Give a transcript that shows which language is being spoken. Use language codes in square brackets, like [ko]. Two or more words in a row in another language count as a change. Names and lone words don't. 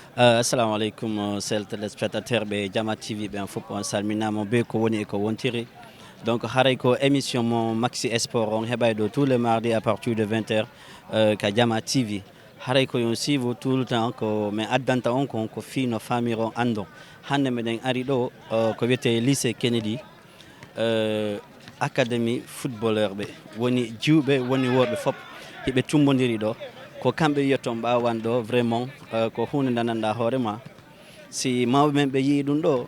[ar] Assalamu alaikum [ff] sel téléspectateur ɓe Jama TV ɓen fof on salminama be ko woni e ko wontiri donc haray ko émission mo maxi sport on heɓay ɗo [fr] tous les mardis à partir de 20h [ff] ka Jama TV haray ko yon suivre [fr] tout le temps [ff] ko min addanta on ko fi no famire on andon hande meɗen ari ɗo ko wiyete lycée Kennedy académie footballeur ɓe woni jiwɓe woni worɓe fof hiɓe tumbodiri ɗo ko kamɓe wiyatton ɓawan ɗo vraiment ko hunde dandanɗa hoorema si mawɓe men ɓe yii ɗum ɗo